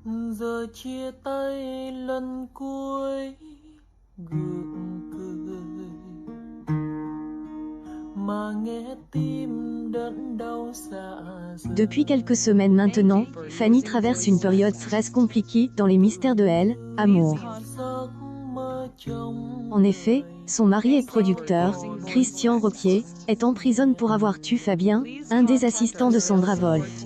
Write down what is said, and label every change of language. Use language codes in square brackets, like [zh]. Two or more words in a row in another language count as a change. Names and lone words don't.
[vi] Giờ chia tay lần cuối gượng cười mà nghe tim đớn đau dạ dày. [fr] Depuis quelques semaines maintenant, Fanny traverse une période très compliquée dans les mystères de Elle, Amour. En effet, son mari et producteur, Christian Roquier, est en prison pour avoir tué Fabien, un des assistants de Sandra Wolf.